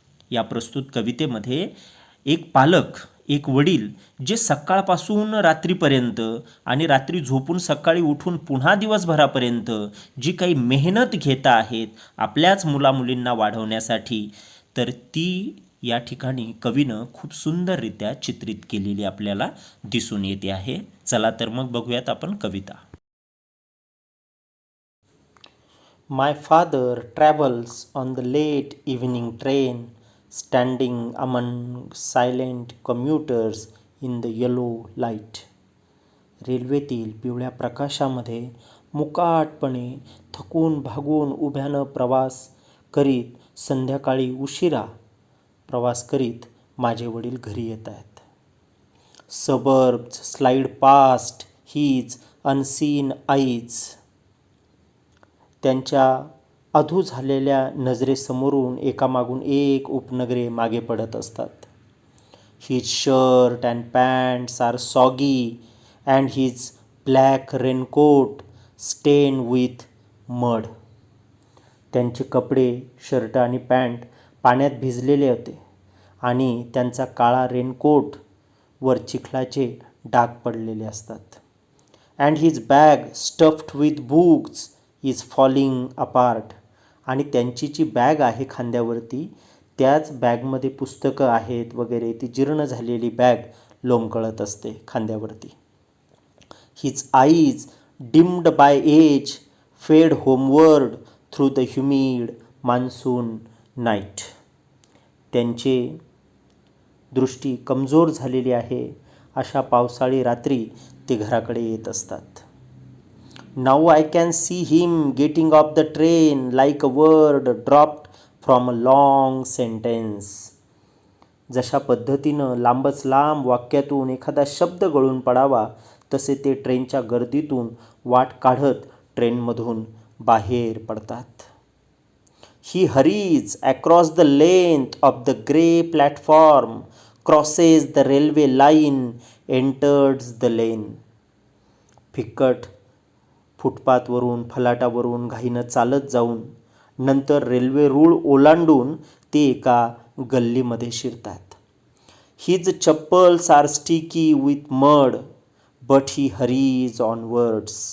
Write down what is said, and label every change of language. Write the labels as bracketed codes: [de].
[mr] या प्रस्तुत कवितेमध्ये एक पालक, एक वडील जे सकाळपासून रात्रीपर्यंत आणि रात्री झोपून सकाळी उठून पुन्हा दिवसभरापर्यंत जी काही मेहनत घेत आहेत आपल्याच मुलामुलींना वाढवण्यासाठी, तर ती या ठिकाणी कवीनं खूप सुंदररित्या चित्रित केलेली आपल्याला दिसून येते आहे. चला तर मग बघूयात आपण कविता. [en] My father travels on the late evening train, standing among silent commuters in the yellow light. [mr] रेल्वेतील पिवळ्या प्रकाशामध्ये मुकाटपणे थकून भागून उभ्यानं प्रवास करीत संध्याकाळी उशिरा प्रवास करीत माझे वडील घरी येत आहेत. [en] Suburbs slide past his unseen eyes. [mr] त्यांच्या अधू झालेल्या नजरेसमोरून एकामागून एक उपनगरे मागे पडत असतात. [en] His shirt and pants are soggy and his black raincoat stained with mud. [mr] त्यांचे कपडे, शर्ट आणि पॅन्ट पाण्यात भिजलेले होते आणि त्यांचा काळा रेनकोट वर चिखलाचे डाग पडलेले असतात. [en] And his bag stuffed with books is falling apart. [mr] आणि त्यांची जी बॅग आहे खांद्यावरती, त्याच बॅगमध्ये पुस्तकं आहेत वगैरे, ती जीर्ण झालेली बॅग लोंबकळत असते खांद्यावरती. [en] His eyes, dimmed by age, fade homeward through the humid monsoon night. [mr] त्यांची दृष्टी कमजोर झालेली आहे. अशा पावसाळी रात्री ते घराकडे येत असतात. [en] Now I can see him getting off the train like a word dropped from a long sentence. [mr] जशा पद्धतीनं लांबच लांब वाक्यातून एखादा शब्द गळून पडावा, तसे ते ट्रेनच्या गर्दीतून वाट काढत ट्रेनमधून बाहेर पडतात. [en] He hurries across the length of the grey platform, crosses the railway line, enters the lane. [mr] फिक्कट फुटपाथवरून फलाटावरून घाईनं चालत जाऊन नंतर रेल्वे रूळ ओलांडून ते एका गल्लीमध्ये शिरतात. [en] His chappals are sticky with mud, but he hurries onwards.